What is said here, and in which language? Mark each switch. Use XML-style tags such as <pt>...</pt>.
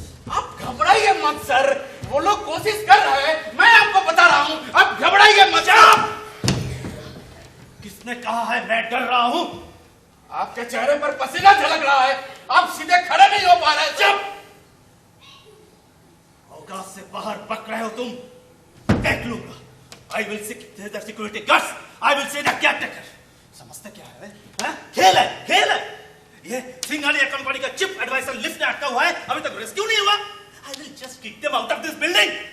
<hi>आप घबराइए मत सर, वो लोग कोशिश कर रहे हैं, मैं आपको बता रहा हूं, आप घबराइए मत। किसने कहा है मैं डर रहा हूं? आपके चेहरे पर पसीना झलक रहा है, आप सीधे खड़े नहीं हो पा रहे। चुप! औकात से बाहर बक रहे हो तुम, देख लूंगा।</hi> <en>I will say the security guards, I will say the caretaker.</en> <hi>समझते क्या है? हाँ? खेल है, खेल है। ये सिंघानिया कंपनी का चिप एडवाइजर लिफ्ट में अटका हुआ है, अभी तक रेस्क्यू नहीं हुआ।</hi> <en>I will just kick them out of this building.</en>